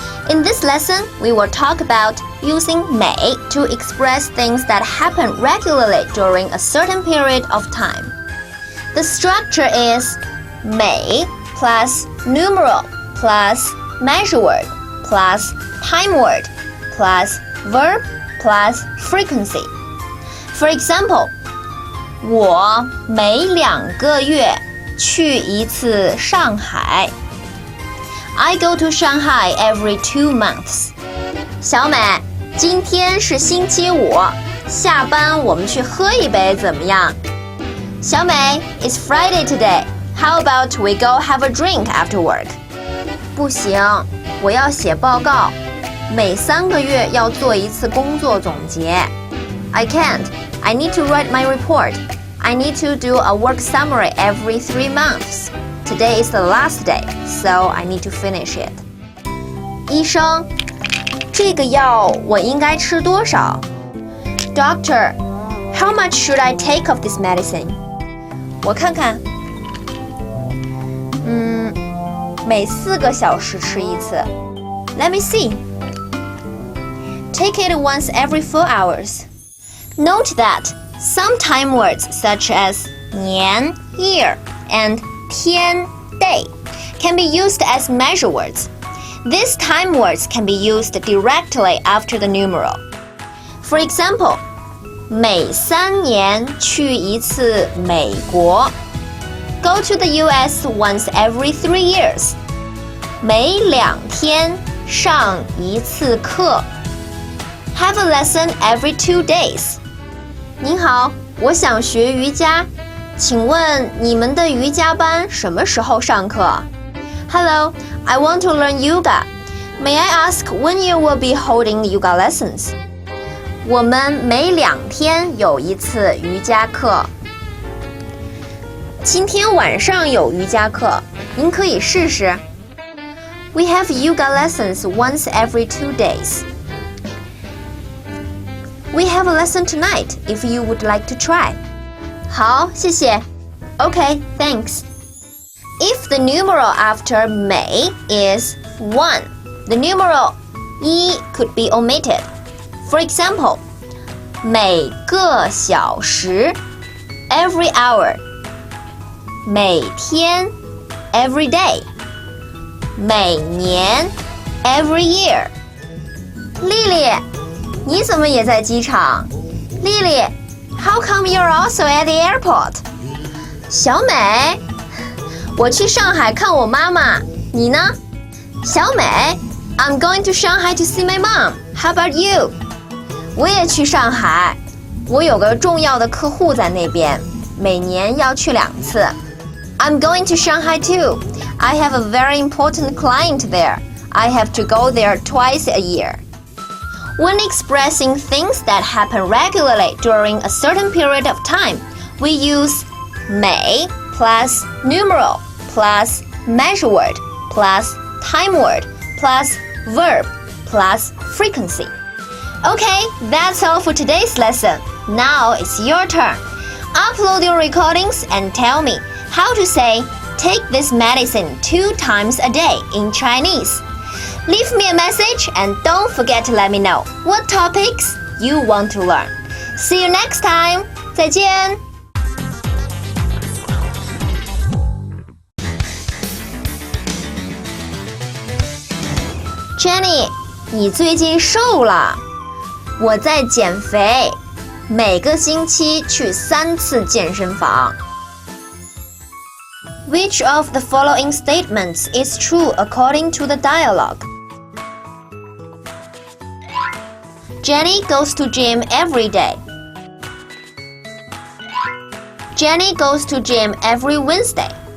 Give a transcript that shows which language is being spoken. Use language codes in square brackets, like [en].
[en] In this lesson, we will talk about using 每 to express things that happen regularly during a certain period of time. The structure is 每 plus numeral plus measure word plus time word plus verb plus frequency. For example, [zh] 我每2个月去一次上海。 [en] I go to Shanghai every 2 months. [zh] 小美，今天是星期五，下班我们去喝一杯怎么样？ [en] 小美 ，It's Friday today. How about we go have a drink after work? [zh] 不行，我要写报告，每3个月要做一次工作总结。 [en] I can't. I need to write my report. I need to do a work summary every 3 months.Today is the last day, so I need to finish it. [zh] 医生，这个药我应该吃多少？ [en] Doctor, how much should I take of this medicine? [zh] 我看看，每4个小时吃一次。 [en] Let me see. Take it once every 4 hours. Note that some time words such as nián, year, and tiān, day, can be used as measure words. These time words can be used directly after the numeral. For example, [zh] 每3年去一次美国。 [en] Go to the US once every 3 years. [zh] 每2天上一次课。 [en] Have a lesson every 2 days. [zh] 您好，我想学瑜伽。请问你们的瑜伽班什么时候上课？ [en] Hello, I want to learn yoga. May I ask when you will be holding yoga lessons? [zh] 我们每2天有一次瑜伽课。今天晚上有瑜伽课，您可以试试。 [en] We have yoga lessons once every 2 days. We have a lesson tonight if you would like to try. [zh] 好，谢谢。 [en] Okay, thanks. If the numeral after 每 is 1, the numeral 一 could be omitted. For example, 每个小时 every hour, 每天 every day, 每年 every year. [zh] 丽丽，你怎么也在机场？ [en] 丽丽How come you're also at the airport? [zh] 小美，我去上海看我妈妈，你呢？ [en] 小美 I'm going to Shanghai to see my mom. How about you? [zh] 我也去上海，我有个重要的客户在那边，每年要去2次。 [en] I'm going to Shanghai too. I have a very important client there. I have to go there twice a year.When expressing things that happen regularly during a certain period of time, we use 每 plus numeral plus measure word plus time word plus verb plus frequency. Okay, that's all for today's lesson. Now it's your turn. Upload your recordings and tell me how to say take this medicine 2 times a day in Chinese.Leave me a message and don't forget to let me know what topics you want to learn. See you next time. [zh] 再见。 Jenny， 你最近瘦了。我在减肥，每个星期去3次健身房。 [en] Which of the following statements is true according to the dialogue? Jenny goes to gym every day. Jenny goes to gym every Wednesday.